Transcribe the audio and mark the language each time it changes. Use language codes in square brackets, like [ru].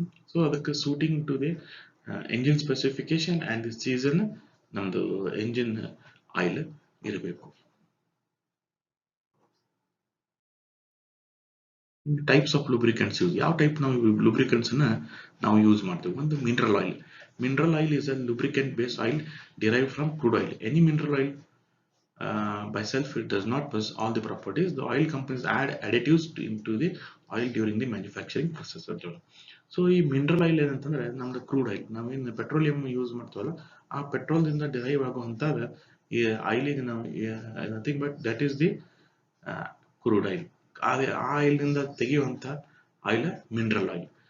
[en] so ಅದಕ್ಕೆ suiting to the engine specification and the season [kn] ನಮ್ದು engine oil ಇರಬೇಕು. [en] types of lubricants use, [kn] ಯಾವ type ನಾವು lubricants ನಾವು ಯೂಸ್ ಮಾಡ್ತೀವಿ. ಒಂದು mineral oil. [en] Mineral oil is a lubricant based oil derived from crude oil. Any mineral oil by self it does not possess all the properties. The oil companies add additives into the oil during the manufacturing process. [kn] So ಈ mineral oil ಏನಂತಂದ್ರೆ ನಮ್ದು crude oil, ನಾವೇನು petroleum use ಮಾಡ್ತೀವಲ್ಲ ಆ ಪೆಟ್ರೋಲ್ದಿಂದ derive ಆಗುವಂಥದ್ದು ಈ ಆಯಿಲಿಗೆ ನಾವು [en] Nothing but that is the crude oil. [kn] ಆ ಆಯಿಲ್ನಿಂದ ತೆಗೆಯುವಂಥ ಆಯಿಲ್ ಮಿನರಲ್ ಆಯಿಲ್.